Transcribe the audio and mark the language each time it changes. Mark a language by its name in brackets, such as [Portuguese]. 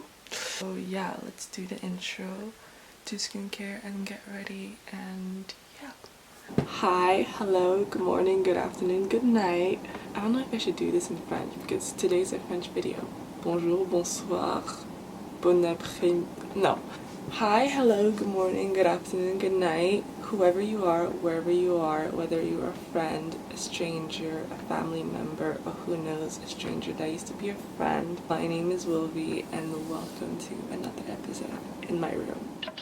[English] So yeah, let's do the intro to skincare and get ready, and yeah. Hi, hello, good morning, good afternoon, good night. I don't know if I should do this in French because today's a French video. [French] Bonjour, bonsoir, bon après-midi. [English] No. Hi, hello, good morning, good afternoon, good night. Whoever you are, wherever you are, whether you're a friend, a stranger, a family member, or who knows, a stranger that used to be a friend. My name is Wilby and welcome to another episode in my room.